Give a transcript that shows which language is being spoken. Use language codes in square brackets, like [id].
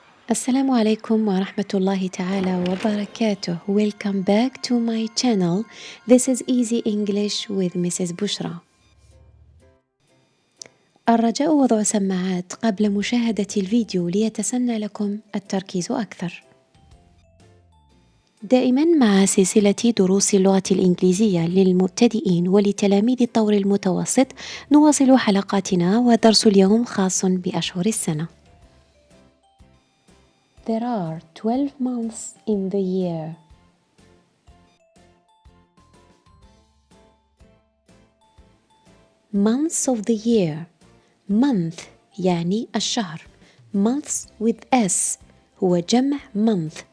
[ar] السلام عليكم ورحمة الله تعالى وبركاته. [en] Welcome back to my channel. This is Easy English with Mrs. [ar] بشرى. الرجاء وضع سماعات قبل مشاهدة الفيديو ليتسنى لكم التركيز أكثر. دائما مع سلسلة دروس اللغة الإنجليزية للمبتدئين ولتلاميذ الطور المتوسط نواصل حلقاتنا، ودرس اليوم خاص بأشهر السنة. [en] There are 12 months in the year. Months of the year. [ar] Month يعني الشهر. [en] Months with S [ar] هو جمع [en] month.